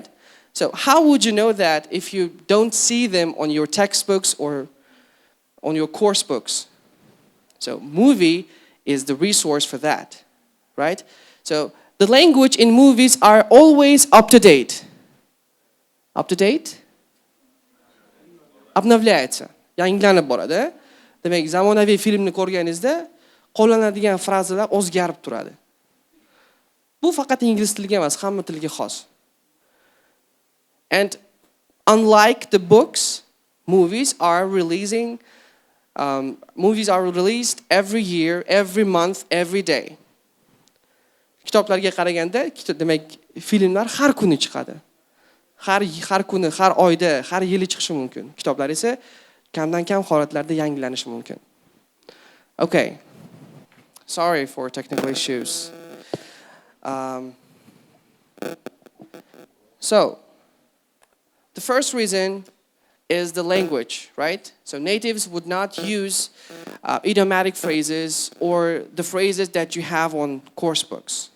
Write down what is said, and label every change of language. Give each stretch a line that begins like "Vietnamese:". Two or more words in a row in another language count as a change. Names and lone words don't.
English: So how would you know that if you don't see them on your textbooks or on your course books? So movie is the resource for that, right? So the language in movies are always up to date. Up to date?
Russian: Обновляется.
Uzbek: Yangilanib boradi. Demak, zamonaviy filmni ko'rganingizda qo'llanadigan frazalar o'zgarib turadi. Bu faqat ingliz tiliga emas, hamma tilga xos.
English: And unlike the books, movies are released every year, every month, every day.
Uzbek: Kitoblarga qaraganda, demak, filmlar har kuni chiqadi. Har kuni, har oyda, har yili chiqishi mumkin. Kitoblar esa kamdan kam holatlarda yangilanishi mumkin.
English: Okay. Sorry for technical issues. So, the first reason is the language, right? So natives would not use idiomatic phrases or the phrases that you have on course books.